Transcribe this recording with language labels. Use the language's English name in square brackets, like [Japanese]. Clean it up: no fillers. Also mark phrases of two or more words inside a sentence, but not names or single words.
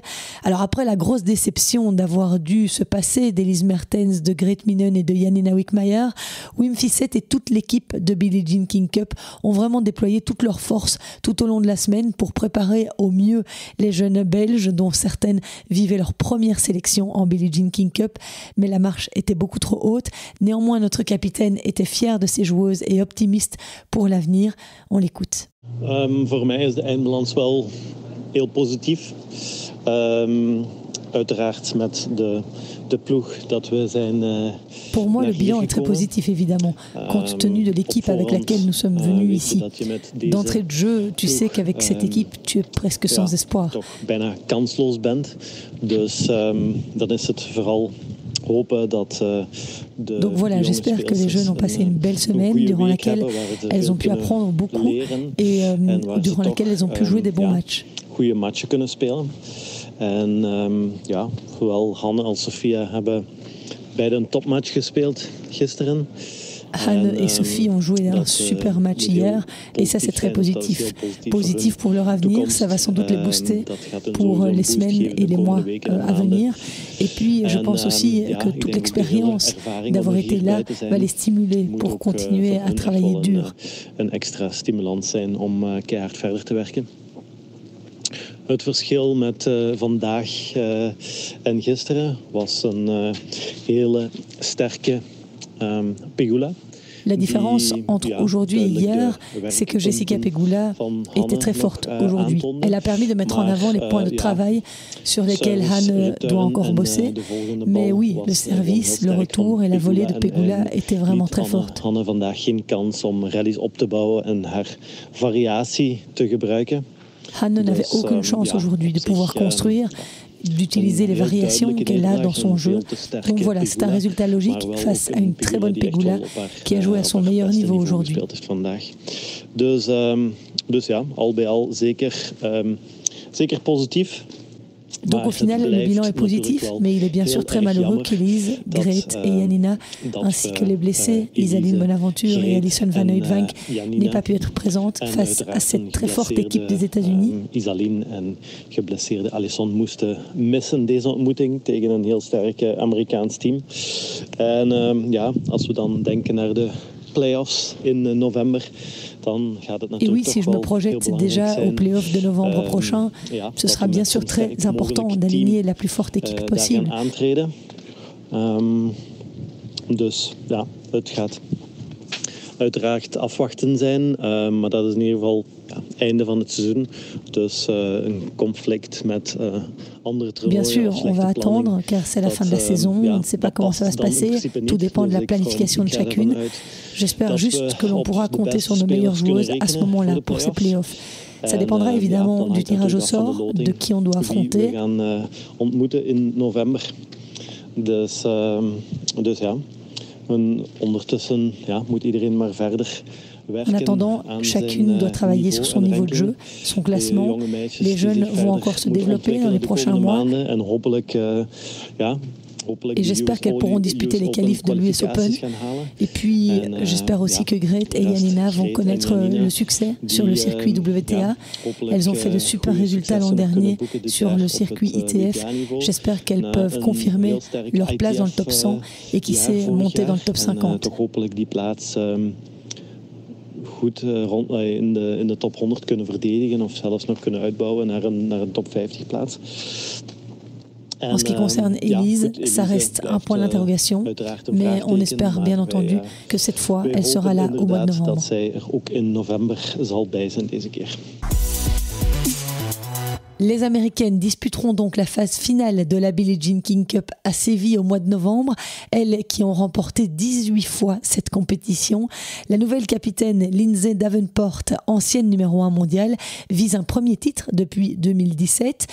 [French] Alors après la grosse déception d'avoir dû se passer d'Elise Mertens, de Grete Minen et de Janina Wickmayer, Wim Fissette et toute l'équipe de Billie Jean King Cup ont vraiment déployé toutes leurs forces tout au long de la semaine pour préparer au mieux les jeunes Belges dont certaines vivaient leur première sélection en Billie Jean King Cup, mais la marche était beaucoup trop haute. Néanmoins, notre capitaine était fier de ses joueuses et optimiste pour l'avenir. On l'écoute. [Dutch] Voor mij is de eindbalans wel heel positief. Uiteraard met de ploeg dat we zijn. [French] Pour moi, le bilan est très positif, évidemment, compte tenu de l'équipe avec laquelle nous sommes venus ici. D'entrée de jeu, tu sais qu'avec cette équipe, tu es presque sans espoir. [Dutch] Toch bijna kansloos bent. Dus dan is het vooral. [French] Donc voilà, j'espère que les jeunes ont passé une belle semaine durant laquelle elles ont pu apprendre beaucoup et durant laquelle elles ont pu jouer des bons matchs. [Dutch] Goede matchen kunnen spelen. En ja, zowel Hanne als Sofia hebben beide een topmatch gespeeld gisteren. [French] Hanne et Sophie ont joué un super match hier et ça c'est très positif. Positif pour leur avenir, ça va sans doute les booster pour les semaines et les mois à venir. Et puis je pense aussi que toute l'expérience d'avoir été là va les stimuler pour continuer à travailler dur. [Dutch] Een extra stimulans zijn om keihard verder te werken. Het verschil met vandaag en gisteren was een hele sterke Pegula. [French] La différence entre aujourd'hui et hier, c'est que Jessica Pegula était très forte aujourd'hui. Elle a permis de mettre en avant les points de travail sur lesquels Hanne doit encore bosser. Mais oui, le service, le retour et la volée de Pegula étaient vraiment très fortes. [Dutch] Hanne vandaag geen kans om rallies op te bouwen en haar variatie te gebruiken. [French] Hanne n'avait aucune chance aujourd'hui de pouvoir construire, d'utiliser les variations qu'elle a dans son jeu. Donc voilà, c'est un résultat logique face à une très bonne Pegula qui a joué à son meilleur niveau aujourd'hui. [Dutch] Dus ja, al bij al zeker positief. [French] Donc au final, le bilan est positif, mais il est bien sûr très malheureux qu'Elise, Grete et Janina, ainsi que les blessés, Isaline Bonaventure et Alison Van Uytvanck, n'aient pas pu être présentes face à cette très forte équipe des États-Unis. [Dutch] Isaline en geblesseerde Alison moesten missen deze ontmoeting tegen een heel sterk Amerikaans team. En ja, als we dan denken naar de playoffs in november. [French] Et oui, si je me projette déjà aux playoffs de novembre prochain, ce sera bien sûr très important d'aligner la plus forte équipe possible. [Dutch] Dus ja, het gaat uiteraard afwachten zijn, maar dat is in ieder geval einde van het seizoen. Dus een conflict met andere toernooien. [French] Bien sûr, on va attendre car c'est la fin de la saison. On ne sait pas comment ça va se passer. Tout dépend de la planification de chacune. J'espère juste que l'on pourra compter sur nos meilleures joueuses à ce moment-là pour ces playoffs. Ça dépendra évidemment du tirage au sort, de qui on doit affronter. [Dutch] We gaan ontmoeten in november. Dus ja. En ondertussen moet iedereen maar verder. [French] En attendant, chacune doit travailler sur son niveau de jeu, son classement. Les jeunes vont encore se développer dans les prochains mois. Et j'espère qu'elles pourront disputer les qualifs de l'US Open. Et puis, j'espère aussi que Grete et Janina vont connaître le succès sur le circuit WTA. Elles ont fait de super résultats l'an dernier sur le circuit ITF. J'espère qu'elles peuvent confirmer leur place dans le top 100 et qui sait monter dans le top 50. [Dutch] Goed in de top 100 kunnen verdedigen of zelfs nog kunnen uitbouwen naar een top 50 plaats. [French] En ce qui concerne Elise, ça reste un point d'interrogation, mais on espère bien entendu que cette fois, elle sera là au mois de novembre. [Dutch] Dat zij er ook in november zal bij zijn deze keer. [French] Les Américaines disputeront donc la phase finale de la Billie Jean King Cup à Séville au mois de novembre, elles qui ont remporté 18 fois cette compétition. La nouvelle capitaine Lindsay Davenport, ancienne numéro 1 mondiale, vise un premier titre depuis 2017.